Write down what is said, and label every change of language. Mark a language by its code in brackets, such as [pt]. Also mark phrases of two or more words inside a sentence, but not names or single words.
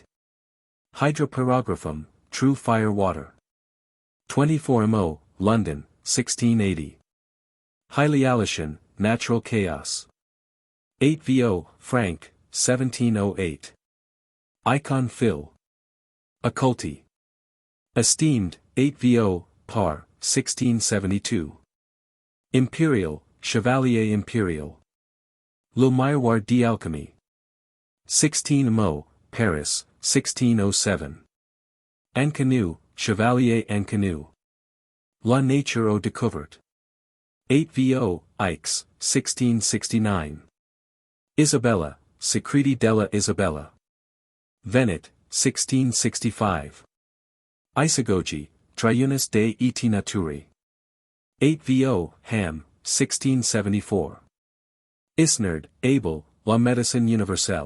[en] Hydropyrographum, True Fire Water. 24 MO, London, 1680. Hylialation, Natural Chaos. 8 VO, Frank, 1708. Icon Phil. Occulti. Esteemed, 8 VO, Par, 1672. Imperial, Chevalier Imperial. Le Miroir d'Alchemy. 16 MO, Paris, 1607. Ancanu, Chevalier Ancanu. La Nature au Découverte. 8 VO, Aix, 1669. Isabella, Secreti della Isabella. Venet, 1665. Isagogi, Triunis de et Naturi. 8 VO, Ham, 1674. Isnard, Abel, La Médecine Universelle.